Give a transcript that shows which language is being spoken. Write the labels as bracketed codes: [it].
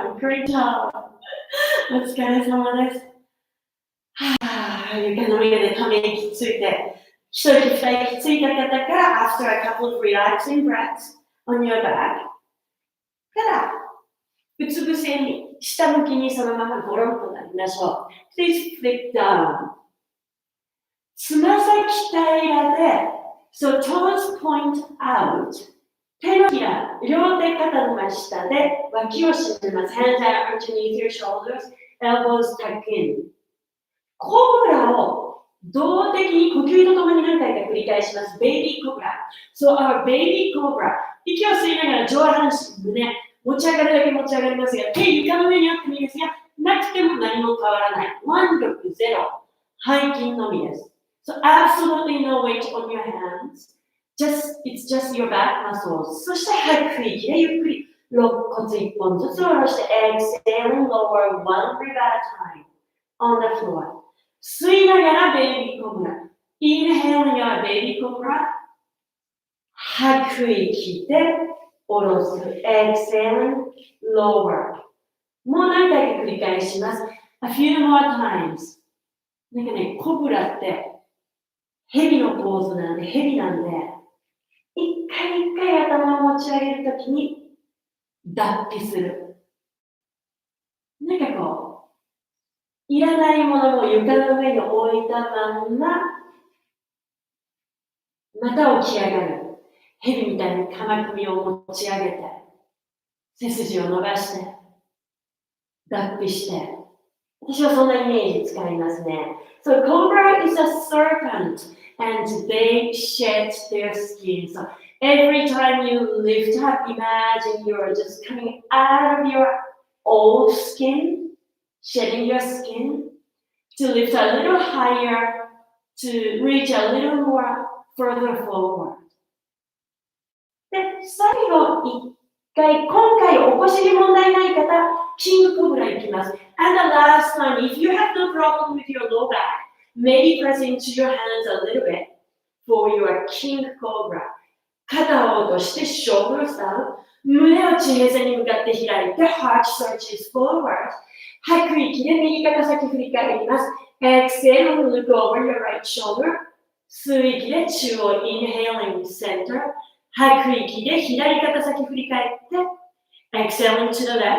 [en] Great job! [ja] お疲れ様です。床の上でため息ついて、一息二息ついた方から [en] after a couple of relaxing breaths on your back [ja] からうつ伏せに下向きにそのままゴロンとなりましょう。 [en] Please flip down. [ja] つま先平らで [en] So toes point out. [ja] 手のひら、両手肩の真下で脇を締めます。 [en] Hands out underneath your shoulders, elbows tuck in. [ja] コブラを動的に呼吸とともに何回か繰り返します。ベイビーコブラ。 [en] So our baby cobra. [ja] 息を吸いながら上半身、胸、持ち上がるだけ持ち上がりますが、手床の上にあってもいいですが、なくても何も変わらない。腕力ゼロ。背筋のみです。 [en] So absolutely no weight on your hands. It's just your back muscles. [ja] そして吐く息でゆっくり肋骨一本ずつ下ろして [en] exhaling lower one rib at a time on the floor. [ja] 吸いながらベイビーコブラ。 [en] Inhaling your baby cobra. [ja] 吐く息で下ろす。 [en] Exhaling lower. [ja] もう何回か繰り返します。 [en] A few more times. [ja] なんかね、コブラって蛇のポーズなんで、蛇なんで、一回一回頭を持ち上げるときに脱皮する。なんかこう、いらないものを床の上に置いたまんま、また起き上がる。蛇みたいに鎌首を持ち上げて、背筋を伸ばして、脱皮して。私はそんなイメージ使いますね。 [en] So cobra is a serpent and they shed their skin. So every time you lift up, imagine you're just coming out of your old skin, shedding your skin, to lift a little higher, to reach a little more further forward. [ja] で、最後一回、今回お腰に問題ない方、キングコブラいきます。 [en] And the last one, if you have no problem with your low back, maybe press into your hands a little bit for your king cobra. [ja] 肩を落として [en] shoulders down. [ja] 胸を地平線に向かって開いて [en] heart stretches forward. [ja] 吐く息で右肩先振り返ります。 [en] Exhale, look over your right shoulder. [ja] 吸う息で中央 [en] inhaling center. [ja] 吐く息で左肩先振り返って [en] Exhaling to the left.